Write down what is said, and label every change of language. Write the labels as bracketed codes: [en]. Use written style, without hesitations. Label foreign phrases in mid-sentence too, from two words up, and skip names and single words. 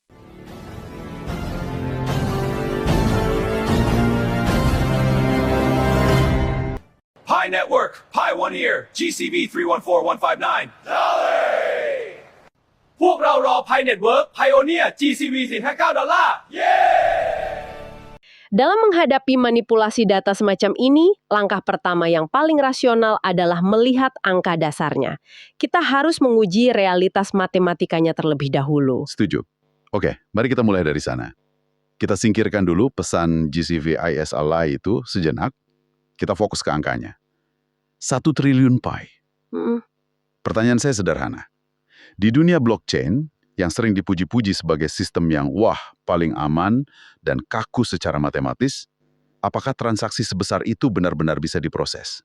[en] Pi Network, Pi One Ear, GCV 314159. Dolly! [th] พวกเรารอ Pi Network, Pioneer, GCV 459 ดอลลาร์ [id] Dalam menghadapi manipulasi data semacam ini, langkah pertama yang paling rasional adalah melihat angka dasarnya. Kita harus menguji realitas matematikanya terlebih dahulu. Setuju. Oke, mari kita mulai dari sana. Kita singkirkan dulu pesan [en] GCV is a lie [id] itu sejenak. Kita fokus ke angkanya. 1 triliun Pi. Pertanyaan saya sederhana. Di dunia blockchain, yang sering dipuji-puji sebagai sistem yang paling aman dan kaku secara matematis, apakah transaksi sebesar itu benar-benar bisa diproses?